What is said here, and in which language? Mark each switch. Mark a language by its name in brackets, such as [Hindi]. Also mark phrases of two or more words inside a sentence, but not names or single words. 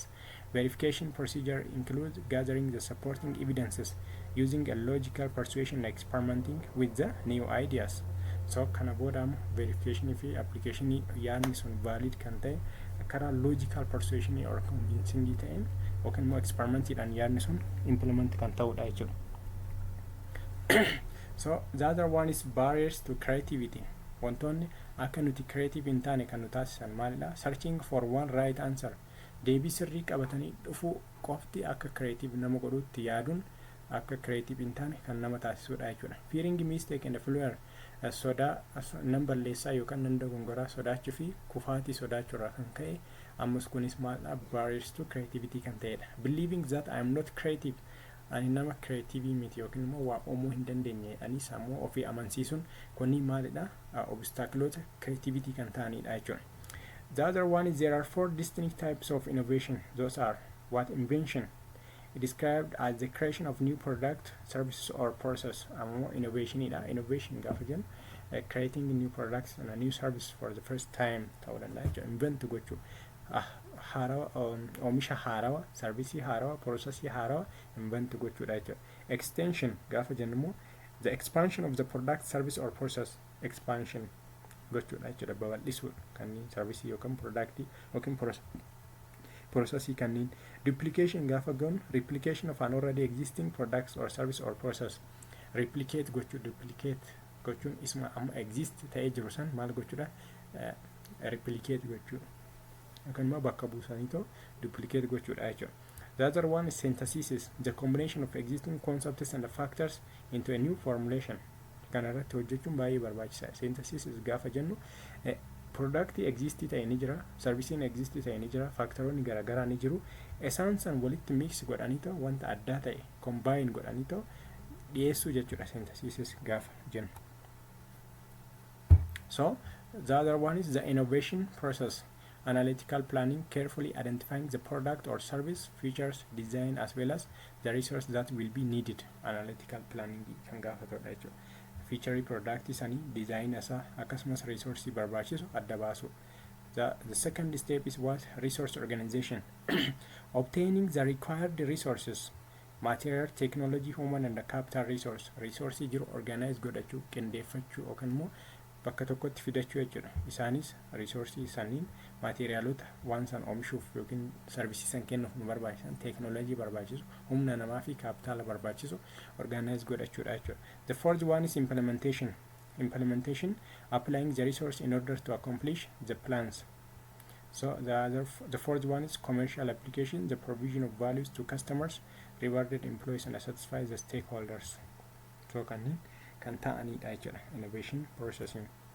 [English] Verification procedure includes gathering the supporting evidences, using a logical persuasion, and experimenting with the new ideas. [Oromo] So kana booda verification fi application yaadni sun valid kan ta'e karaa [English] logical persuasion or convincing [Oromo] ta'een yookaan immoo experimentiidhaan yaadni sun implement kan ta'udha jechuudha. [English] So the other one is barriers to creativity. [Oromo] Wantoonni akka nuti creative hin taane kan nu taasisan maalidha? [English] Searching for one right answer. [Oromo] Deebii sirrii qabatanii dhufuu qofti akka creative nama godhutti yaaduun akka creative hin taane kan nama taasisudha jechuudha. [English] Fearing mistake and failure. [Oromo] Sodaa nan balleessaa yookaan nan dogongoraa sodaachuu fi kufaatii sodaachuurraa kan ka'e ammas kunis maalidha? [English] Barriers to creativity [Oromo] kan ta'edha. [English] Believing that I am not creative. [Oromo] Ani nama creative miti yookiin immoo waa uumuu hin dandeenye ani sammuu ofii amansiisuun kunni maalidha? [English] Obstacle creativity [Oromo] kan ta'anidha jechuudha. [English] The other one is there are 4 distinct types of innovation. Those are what? Invention. described as the creation of new product, service or process. Innovation [Oromo] gaafa jennu [English] creating new products and a new service for the first time [Oromo] ta'uu danda'a jechuudha. Invent gochuu haarawa oomisha haarawa, sarvisii haarawa, processii haarawa invent gochuudha jechuudha. [English] Extension [Oromo] gaafa jennu immoo [English] the expansion of the product, service or process. [Oromo] Expansion gochuudha jechuudha. Babal'isuu kanneen sarvisii yookaan productii yookiin processii kanneen. [English] Duplication [Oromo] gaafa jennu [English] replication of an already existing products or service or process. [Oromo] Replicate gochuu, duplicate gochuun isma amma exist ta'ee jiru san maal gochuudha replicate gochuu yookaan immoo bakka buusanii ta'u duplicate gochuudha jechuudha. [English] The other one is synthesis, the combination of existing concepts and the factors into a new formulation. [Oromo] Kana irratti hojjechuun baay'ee barbaachisaadha. Synthesis gaafa jennu productii exist ta'e ni jira, servisiin exist ta'e ni jira, factoroonni garaagaraa ni jiru. Isaan san walitti mix godhanii ta'u wanta addaa ta'e combine godhanii ta'u dhiyeessuu jechuudha synthesis gaafa jennu. [English] So the other one is the innovation process. Analytical planning, carefully identifying the product or service, features, design, as well as the resource that will be needed. Analytical planning [Oromo] kan gaafatudha jechuudha. [English] Feature product [Oromo] isaanii design isaa akkasumas resource barbaachisu adda baasu. [English] The second step is what? Resource organization. Obtaining the required resources, material, technology, human and the capital resource. [Oromo] Resource jiru organize godhachuu, qindeeffachuu yookaan immoo bakka tokkotti fidachuu jechuudha. Isaanis resource isaaniin materiaalota waan san oomishuuf yookiin sarvisii san kennuuf nu barbaachisan, technology barbaachisu, humna namaa fi kapitaala barbaachisu organize godhachuudha jechuudha. [English] The fourth one is implementation. Implementation, applying the resource in order to accomplish the plans. So the fourth one is commercial application, the provision of values to customers, rewarded employees and satisfy the stakeholders. [Oromo] So kan ta'anidha jechuudha [English] innovation processing.